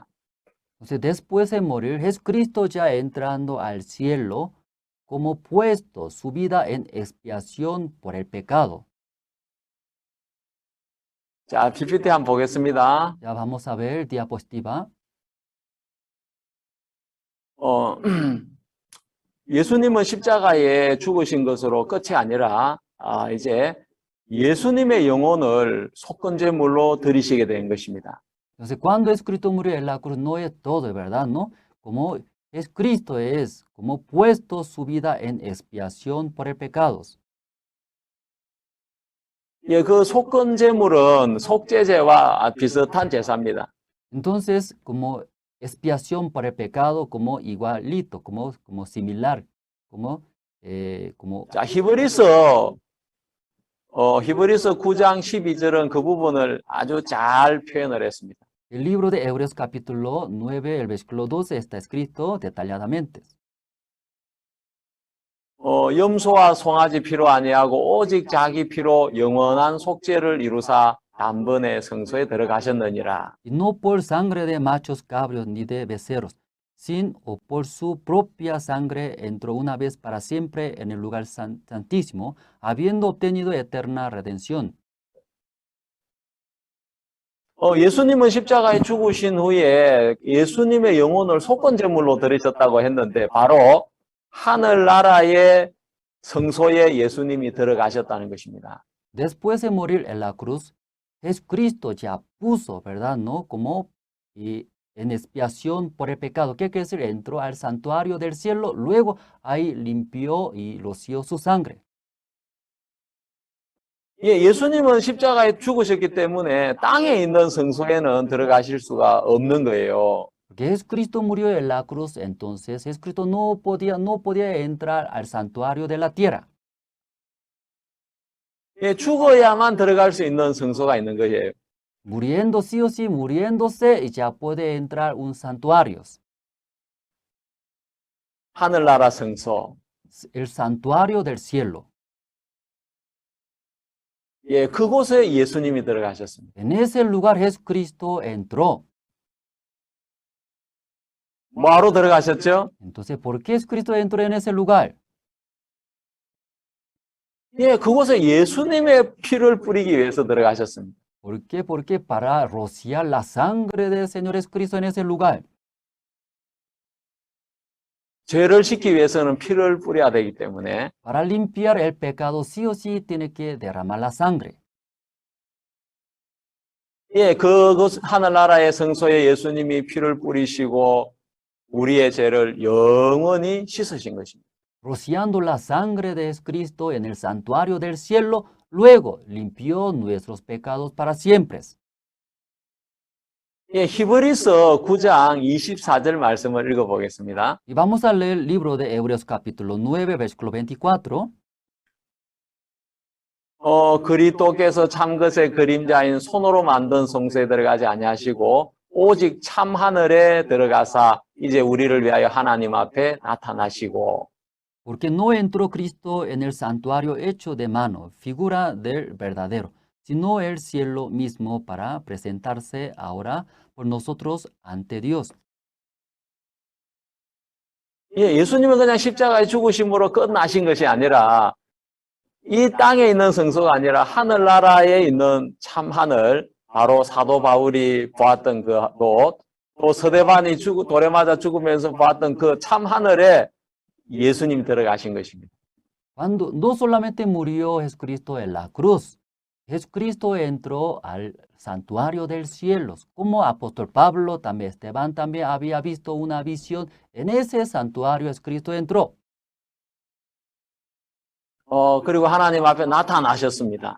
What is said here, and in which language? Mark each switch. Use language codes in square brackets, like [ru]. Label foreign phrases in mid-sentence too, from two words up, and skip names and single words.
[es] Entonces, después de morir, Jesucristo ya entrando al cielo, como puesto su vida en expiación por el pecado. [ko] 자, PPT 한번 보겠습니다. [es] Ya vamos a ver diapositiva. [ko] 예수님은 십자가에 죽으신 것으로 끝이 아니라 이제 예수님의 영혼을 속건제물로 드리시게 된 것입니다. [es] Entonces, cuando Jesucristo murió en la cruz, no es todo, ¿verdad? ¿No? Como Jesucristo es, como puesto su vida en expiación por el pecado. [ko] 예, 그 속건제물은 속죄제와 비슷한 제사입니다. [es] Entonces, como expiación por el pecado, como igualito, como similar, como [ko] 자, 히브리서 9장 12절은 그 부분을 아주 잘 표현을 했습니다. [es] el libro de Hebreos capítulo 9, el versículo 12 está escrito detalladamente. [ko] 염소와 송아지 피로 아니하고 오직 자기 피로 영원한 속죄를 이루사 단번에 성소에 들어가셨느니라. [es] Y no por sangre de machos cabríos ni de becerros, sin o por su propia sangre entró una vez para siempre en el lugar santísimo, habiendo obtenido eterna redención. [ko] 예수님은 십자가에 죽으신 후에 예수님의 영혼을 속건제물로 드리셨다고 했는데 ba로 하늘나라의 성소에 예수님이 들어가셨다는 것입니다. [es] Después de morir en la cruz, Jesucristo ya puso, ¿verdad? ¿No? Como en expiación por el pecado. ¿Qué quiere decir? Entró al santuario del cielo, luego ahí limpió y roció su sangre. [ko] 예, 예수님은 십자가에 죽으셨기 때문에 땅에 있는 성소에는 들어가실 수가 없는 거예요. [es] Porque Jesucristo murió en la cruz, entonces Jesucristo no podía entrar al santuario de la tierra. [ko] 예, 죽어야만 들어갈 수 있는 성소가 있는 거예요. [es] Muriendo sí o sí, muriéndose, y ya puede entrar un santuario. [ko] 하늘나라 성소. [es] El santuario del cielo. [ko] 예, 그곳에 예수님이 들어가셨습니다. [es] En ese lugar Jesucristo entró. [ko] 뭐하러 들어가셨죠? [es] Entonces, ¿por qué Jesucristo entró en ese lugar? [ko] 예, 그곳에 예수님의 피를 뿌리기 위해서 들어가셨습니다. [es] ¿Por qué? Porque para rociar la sangre del Señor Jesucristo en ese lugar. [ko] 죄를 씻기 위해서는 피를 뿌려야 되기 때문에 [es] Para limpiar el pecado, sí o sí tiene que derramar la sangre. [ko] 예, 그곳 하늘나라의 성소에 예수님이 피를 뿌리시고 우리의 죄를 영원히 씻으신 것입니다. [es] Rociando la sangre de Jesucristo en el santuario del cielo, luego limpió nuestros pecados para siempre. [ko] 예, 히브리서 9장 24절 말씀을 읽어보겠습니다. [es] Y vamos a leer el libro de Hebreos capítulo 9, versículo 24. [ko] 그리스도께서 참것의 그림자인 손으로 만든 성소에 들어가지 아니하시고 오직 참 하늘에 들어가사 이제 우리를 위하여 하나님 앞에 나타나시고 [es] Porque no entró Cristo en el santuario hecho de mano, figura del verdadero, sino el cielo mismo para presentarse ahora por nosotros ante Dios. [ko] 예, 예수님은 그냥 십자가에 죽으심으로 끝나신 것이 아니라 이 땅에 있는 성소가 아니라 하늘나라에 있는 참 하늘, 바로 사도 바울이 보았던 그 곳, 또 서대반이 돌에 맞아 죽으면서 보았던 그 참 하늘에 예수님이 들어가신 것입니다. [es] Cuando no solamente murió Jesucristo en la cruz, Jesucristo entró al santuario del cielo, como apóstol Pablo, también Esteban también había visto una visión. En ese santuario Cristo entró. [ko] 그리고 하나님 앞에 나타나셨습니다.